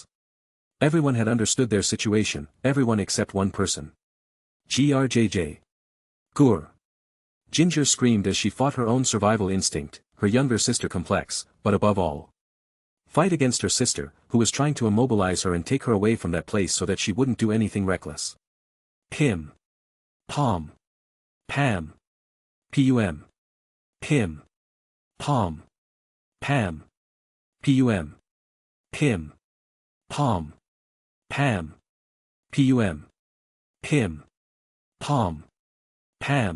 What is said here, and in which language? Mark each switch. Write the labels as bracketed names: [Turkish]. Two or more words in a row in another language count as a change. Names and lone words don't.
[English] Everyone had understood their situation, everyone except one person. GRJJ. Gur. Ginger screamed as she fought her own survival instinct, her younger sister complex, but above all. Fight against her sister, who was trying to immobilize her and take her away from that place so that she wouldn't do anything reckless. Pim. Pom. Pam. Pum. Pim. Pom. Pam. Pum. Pim. Pom. Pam. Pum. Pim. Pom. Pam.